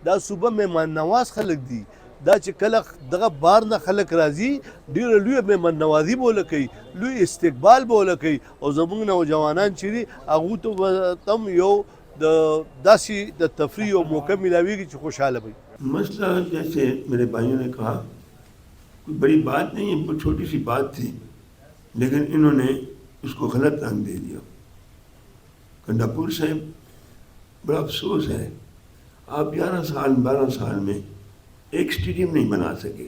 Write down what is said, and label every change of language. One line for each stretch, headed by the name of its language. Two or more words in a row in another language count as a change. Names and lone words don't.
Pashto: دا صوبه مهمان نواز خلک دي، دا چې کله دغه بار نه خلک راځي ډېره لویه مهمان نوازي به ورله کوي، لوی استقبال به ورله کوي او زموږ نوجوانان چې دي هغو ته هم یو د داسې د تفریح یو موقع ملاویږي چې خوشحاله وي.
Urdu: مسئلہ جیسے میرے بھائیوں نے کہا کوئی بڑی بات نہیں ہے، بہت چھوٹی سی بات تھی لیکن انہوں نے اس کو غلط رنگ دے دیا. کنڈاپور صاحب بڑا افسوس ہے، آپ 11 سال 12 سال میں ایک اسٹیڈیم نہیں بنا سکے.